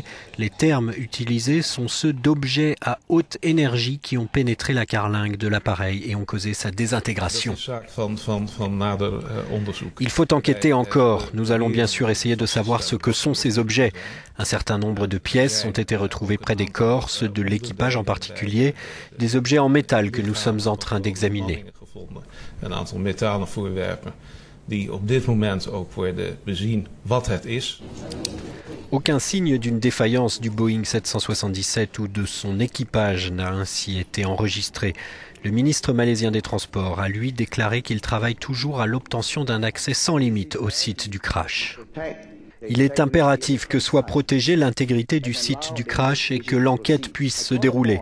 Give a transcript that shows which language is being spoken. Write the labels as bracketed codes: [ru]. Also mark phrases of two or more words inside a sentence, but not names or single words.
[fr] Les termes utilisés sont ceux d'objets à haute énergie qui ont pénétré la carlingue de l'appareil et ont causé sa désintégration. Il faut enquêter encore. Nous allons bien sûr essayer de savoir ce que sont ces objets. Un certain nombre de pièces ont été retrouvées près des corps, ceux de l'équipage en particulier, des objets en métal que nous sommes en train d'examiner. [nl] Een aantal metalen voorwerpen die op dit moment ook worden bezien wat het is. [fr] Aucun signe d'une défaillance du Boeing 777 ou de son équipage n'a ainsi été enregistré. Le ministre malaisien des Transports a lui déclaré qu'il travaille toujours à l'obtention d'un accès sans limite au site du crash. Il est impératif que soit protégée l'intégrité du site du crash et que l'enquête puisse se dérouler.